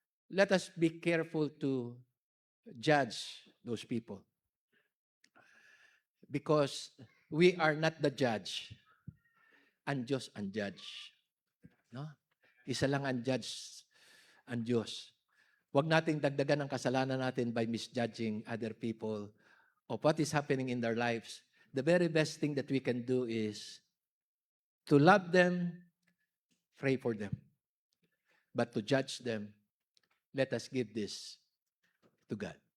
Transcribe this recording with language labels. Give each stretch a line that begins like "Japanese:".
English: let us be careful to judge those people. Because we are not the judge.
Filipino: Ang Diyos ang judge. No? Isa lang ang judge, ang Diyos. Huwag nating dagdagan ang kasalanan natin by misjudging other people of what is happening in their lives.
English: The very best thing that we can do is to love them, pray for them. But to judge them, let us give this to God.